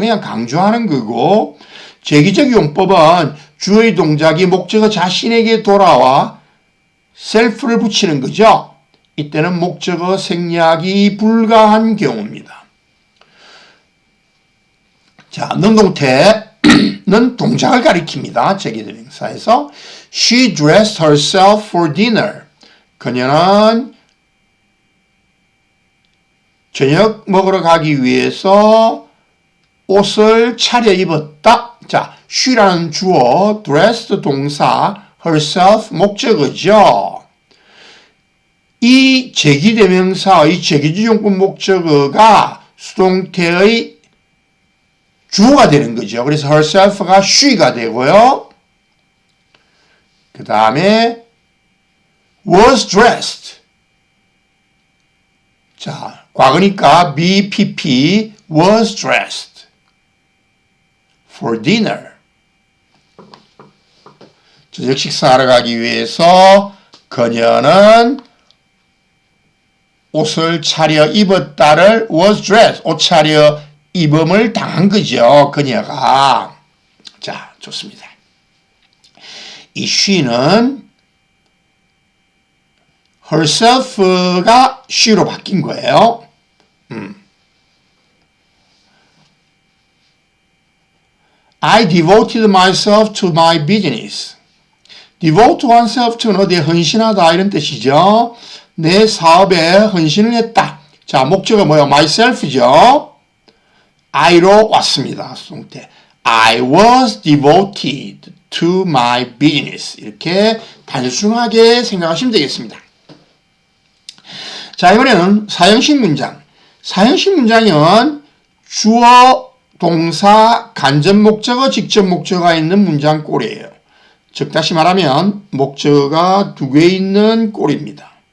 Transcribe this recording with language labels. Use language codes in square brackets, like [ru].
[ko] 그냥 강조하는 거고, 제기적 용법은 주의 동작이 목적어 자신에게 돌아와 self를 붙이는 거죠. 이때는 목적어 생략이 불가한 경우입니다. 자, 능동태는 동작을 가리킵니다. 제기대명사에서 [en] She dressed herself for dinner. [ko] 그녀는 저녁 먹으러 가기 위해서 옷을 차려입었다. 자, she라는 주어, dressed 동사, herself 목적어죠. 이 제기대명사의 제기주종법 목적어가 수동태의 주어가 되는 거죠. 그래서 herself가 she가 되고요. 그 다음에 [en] was dressed. [ko] 자, 과거니까 [en] BPP was dressed for dinner. [ko] 저녁 식사하러 가기 위해서 그녀는 옷을 차려 입었다를 [en] was dressed, [ko] 옷 차려 입음을 당한 거죠. 그녀가. 자, 좋습니다. 이 she는 herself가 she로 바뀐 거예요. [en] I devoted myself to my business. [ko] devote oneself to는 어디에 헌신하다 이런 뜻이죠. 내 사업에 헌신을 했다. 자, 목적은 뭐예요? myself죠. I로 왔습니다. 수동태. [en] I was devoted to my business. [ko] 이렇게 단순하게 생각하시면 되겠습니다. 자, 이번에는 사형식 문장. 사형식 문장은 주어, 동사, 간접 목적어, 직접 목적어가 있는 문장 꼴이에요. 즉 다시 말하면 목적어가 두 개 있는 꼴입니다.